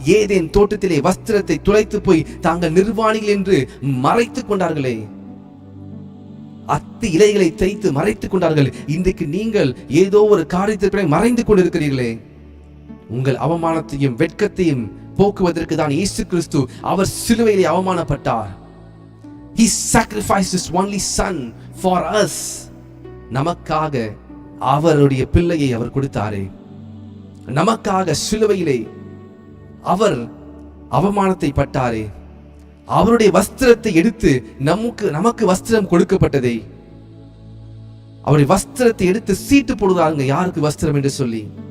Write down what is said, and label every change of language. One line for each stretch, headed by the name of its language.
Tamil: Eden தோட்டத்திலே வஸ்திரத்தை துளைத்து போய் தாங்கள் நிர்வாணிகள் என்று மறைத்துக் கொண்டார்களே, அத்தி இலைகளை தைத்து மறைத்துக் கொண்டார்கள். இன்றைக்கு நீங்கள் ஏதோ ஒரு காரியத்திற்கு மறைந்து கொண்டிருக்கிறீர்களே. உங்கள் அவமானத்தையும் வெட்கத்தையும் போக்குவதற்கு தான் இயேசு கிறிஸ்து அவர் சிலுவையிலே அவமானப்பட்டார்.
English: He sacrificed his only son for us.
Tamil: நமக்காக அவருடைய பிள்ளையை அவர் கொடுத்தாரே, நமக்காக சிலுவையிலே அவர் அவமானத்தை பட்டாரே, அவருடைய வஸ்திரத்தை எடுத்து நமக்கு வஸ்திரம் கொடுக்கப்பட்டதே, அவருடைய வஸ்திரத்தை எடுத்து சீட்டு போடுறாங்க யாருக்கு வஸ்திரம் என்று சொல்லி.